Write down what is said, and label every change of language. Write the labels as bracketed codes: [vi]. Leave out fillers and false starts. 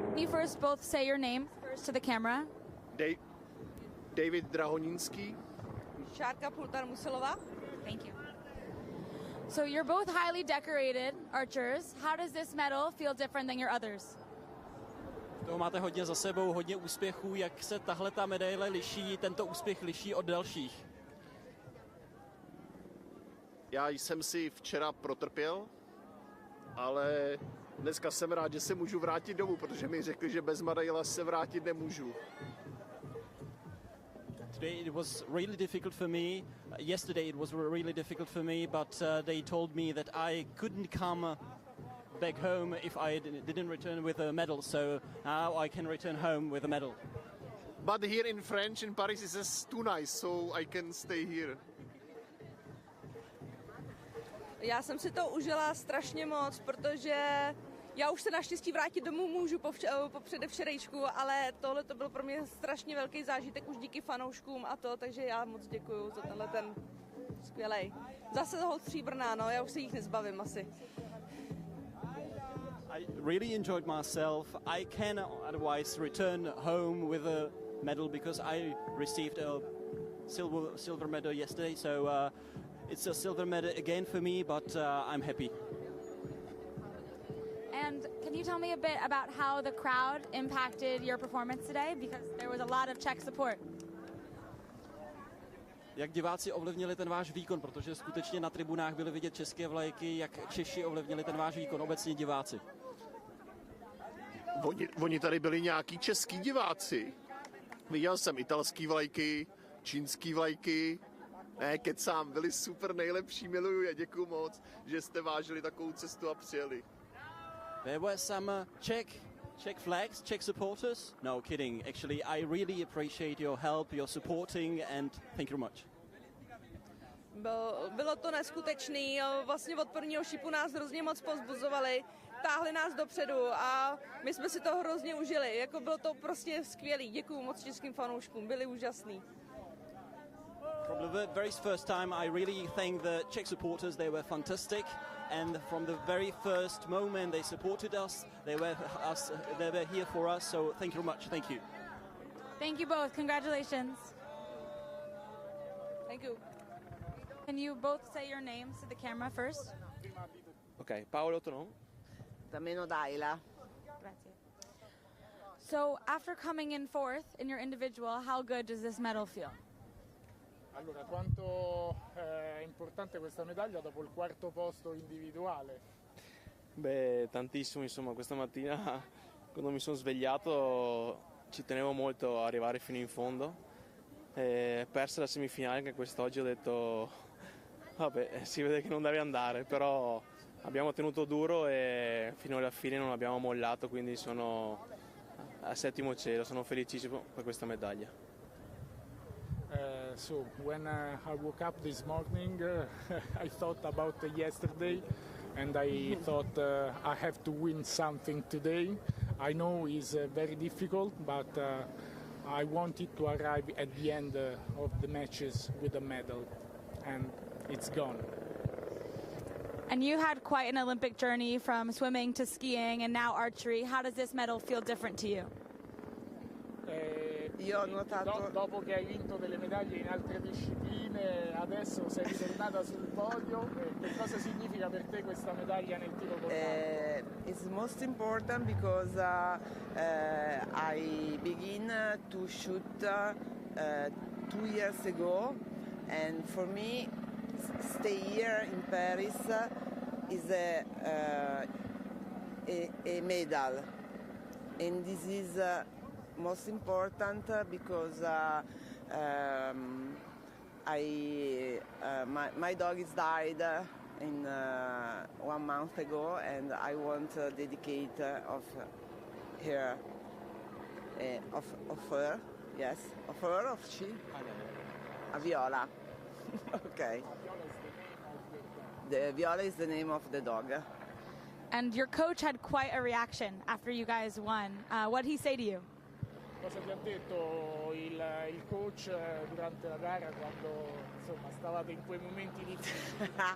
[en] first both say your name first to the camera? David Drahoninský. Šárka Pultar-Musilová. Thank you. So you're both highly decorated archers. How does this medal feel different than your others? [cs] Toho máte hodně za sebou, hodně úspěchů. Jak se tahle ta medaile liší, tento úspěch liší od dalších? Já jsem si včera protrpěl, ale dneska jsem rád, že se můžu vrátit domů, protože mi řekli, že bez medaile se vrátit nemůžu. [en] Today it was really difficult for me. Yesterday it was really difficult for me, but they told me that I couldn't come back home if I didn't return with a medal. So now I can return home with a medal. But here in French in Paris is just too nice, so I can stay here. [cs] Já jsem si to užila strašně moc, protože já už se naštěstí vrátit domů můžu po předevčerejšku, ale tohle to byl pro mě strašně velký zážitek už díky fanouškům a to, takže já moc děkuju za tenhle ten skvělej. Zase hod stříbrná, no, já už se jich nezbavím asi. [en] I really enjoyed myself. I can otherwise return home with a medal because I received a silver medal yesterday, so it's a silver medal again for me, but I'm happy. And can you tell me a bit about how the crowd impacted your performance today? Because there was a lot of Czech support. [cs] Jak diváci ovlivnili ten váš výkon, protože skutečně na tribunách byly vidět české vlajky, jak Češi ovlivnili ten váš výkon, obecně diváci? Oni tady byli nějaký český diváci. Viděl jsem italský vlajky, čínský vlajky. Ne, kecám, byli super nejlepší, miluju je, děkuju moc, že jste vážili takovou cestu a přijeli. [en] There were some Czech flags, Czech supporters. No, kidding. Actually, I really appreciate your help, your supporting, and thank you very much. [cs] Bylo to neskutečný, vlastně od prvního šipu nás hrozně moc povzbuzovali, táhli nás dopředu a my jsme si to hrozně užili, jako bylo to prostě skvělý, děkuju moc českým fanouškům, byli úžasný. [en] From the very first time, I really thank the Czech supporters. They were fantastic, and from the very first moment, they supported us. They were here for us. So thank you very much. Thank you. Thank you both. Congratulations. Thank you. Can you both say your names to the camera first? Ok, Paolo Tonon. Tameno Daila. [it] Grazie. [en] So after coming in fourth in your individual, how good does this medal feel? [it] Allora, quanto è importante questa medaglia dopo il quarto posto individuale? Beh, tantissimo, insomma, questa mattina quando mi sono svegliato ci tenevo molto a arrivare fino in fondo. Persa la semifinale, anche quest'oggi ho detto, vabbè, si vede che non deve andare, però abbiamo tenuto duro e fino alla fine non abbiamo mollato, quindi sono a settimo cielo, sono felicissimo per questa medaglia. [en] So when I woke up this morning, I thought about yesterday, and I thought I have to win something today. I know it's very difficult, but I wanted to arrive at the end of the matches with a medal, and it's gone. And you had quite an Olympic journey from swimming to skiing and now archery. How does this medal feel different to you? [it] Io ho notato... Dopo che hai vinto delle medaglie in altre discipline, adesso sei ritornata sul podio. Che cosa significa per te questa medaglia nel tiro con l'arco? [en] It's most important because I begin to shoot 2 years ago, and for me, stay here in Paris is a medal, and this is most important because my dog is died in 1 month ago, and I want to dedicate of her, of her, yes, of her, of she, a Viola. Okay. The Viola is the name of the dog. And your coach had quite a reaction after you guys won. What did he say to you? [it] Cosa ti ha detto il coach durante la gara quando insomma stavate in quei momenti difficili?